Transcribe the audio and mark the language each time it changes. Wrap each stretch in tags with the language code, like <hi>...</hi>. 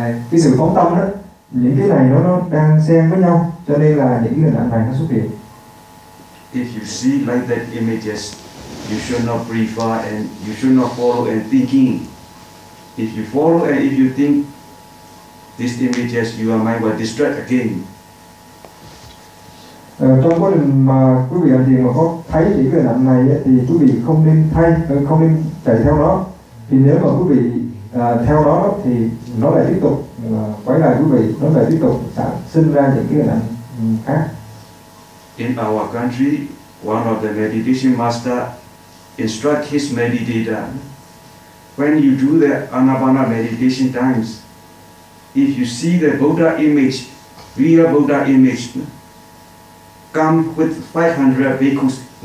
<vi>cái sự phóng tâm đó, những cái này nó đang xen với nhau, cho nên là những cái hình ảnh này nó xuất hiện.</vi> <en>If you see like that images, you should not prefer and you should not follow and thinking. If you follow and if you think these images, your mind will distract again.</en> <vi>Trong quá trình mà quý vị hành thiền mà có thấy những cái hình ảnh này thì quý vị không nên thay, không nên chạy theo nó. Thì nếu mà quý vị theo đó thì nó lại tiếp tục quay lại quý vị, nó lại tiếp tục sản sinh ra những cái hình ảnh khác.</vi> <en>In our country, one of the meditation master instruct his meditator, when you do the anapana meditation times, if you see the Buddha image, real Buddha image, come with 500 bhikkhus.</en>